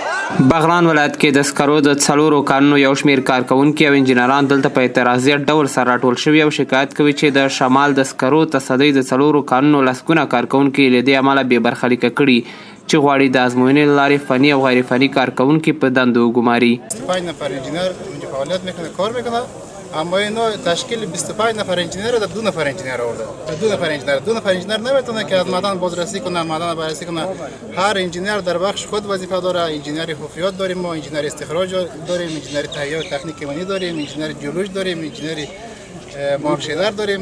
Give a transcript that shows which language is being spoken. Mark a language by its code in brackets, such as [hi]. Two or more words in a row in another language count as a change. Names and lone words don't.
[ps] بغلان ولایت کې د سکرو د څلورو کانونو یو شمېر کارکوونکي او انجینران دلته په اعتراضي ډول سره راټول شوي او شکایت کوي چې د شمال د سکرو تصدۍ د څلورو کانونو لسګونه کارکوونکي له دې امله بې برخلیکه کړي چې غواړي د ازموینې له لارې فني او غیر فني کارکوونکي په دندو وګماري. [fa] 25 نفر انجینر اونجا فعالیت میکنه، کار میکنه، اما اینا تشکیل 25 نفر انجینر در 2 نفر انجینر آورده. 2 نفر انجینر نمیتونه که از معدن بازرسی کنه، معدن بررسی کنه. هر انجینر در بخش خود وظیفه داره. انجینر حفریات داریم ما، انجینر استخراج داریم، انجینر تهیه و تکنیک ایمنی داریم، انجینر جیولوژی داریم، انجینر مارکشدر داریم.